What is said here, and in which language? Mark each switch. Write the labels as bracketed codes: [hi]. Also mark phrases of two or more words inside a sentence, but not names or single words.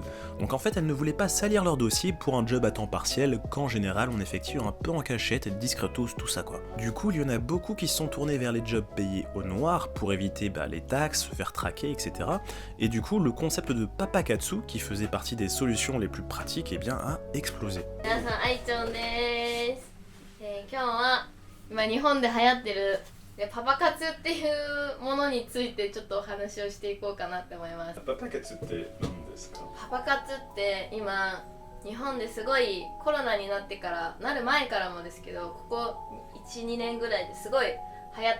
[fr] Donc en fait elles ne voulaient pas salir leur dossier pour un job à temps partiel, qu'en général on effectue un peu en cachette et discretos, tout ça quoi. Du coup, il y en a beaucoup qui se sont tournés vers les jobs payés au noir pour éviter les taxes, se faire traquer, etc. Et du coup, le concept de papakatsu, qui faisait partie des solutions les plus pratiques, eh bien, a explosé. [ja] 皆さん、あいちょんです。今日は今日本で流行ってるパパ活っていうものについてちょっとお話をしていこうかなって思います。パパ活って何ですか？パパ活って今日本ですごいコロナになってからなる前からもですけど、ここ 1,2 年ぐらいですごい流行